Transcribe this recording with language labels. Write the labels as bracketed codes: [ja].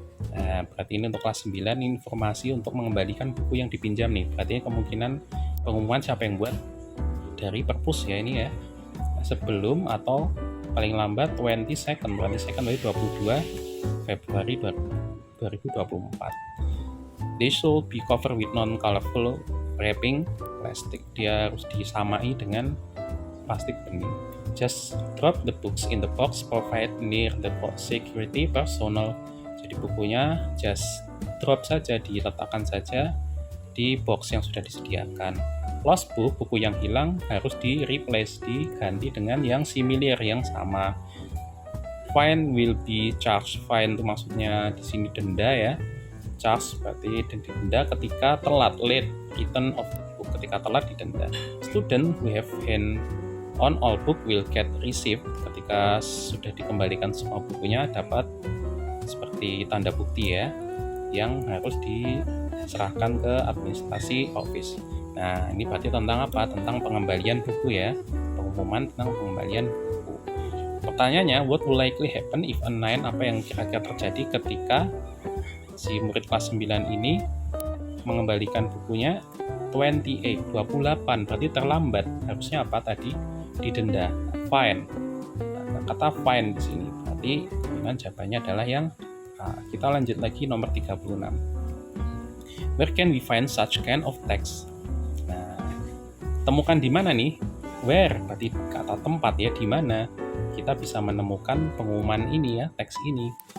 [id] Nah, berarti ini untuk kelas 9 informasi untuk mengembalikan buku yang dipinjam nih. Berarti kemungkinan pengumuman siapa yang buat dari perpus ya ini ya. Sebelum atau paling lambat 22nd dari 22 Februari 2024. [en] They should be covered with non-colorful wrapping plastic. [id] Dia harus disamai dengan plastik bening. [en] Just drop the books in the box provided near the security personnel. [id] Jadi bukunya [en] just drop [id] saja, diletakkan saja di box yang sudah disediakan. [en] Lost book, [id] buku yang hilang harus di-replace, diganti dengan yang similar, yang sama. [en] Fine will be charged. [id] Fine itu maksudnya di sini denda ya. Charge berarti denda ketika telat, [en] late return of the book, [id] ketika telat didenda. [en] Student who have hand on all book will get received. [id] Ketika sudah dikembalikan semua bukunya dapat seperti tanda bukti ya, yang harus diserahkan ke administrasi office. Nah, ini berarti tentang apa? Tentang pengembalian buku ya. Pengumuman tentang pengembalian buku. Pertanyaannya, [en] what will likely happen if a 9? [id] Apa yang kira-kira terjadi ketika si murid kelas 9 ini mengembalikan bukunya 28, berarti terlambat. Harusnya apa tadi? Didenda. Fine. Nah, kata fine di sini. Berarti jawabannya adalah yang A. Kita lanjut lagi nomor 36. [en] Where can we find such kind of text? [id] Nah, temukan di mana nih? Where, berarti kata tempat ya, di mana kita bisa menemukan pengumuman ini ya, teks ini.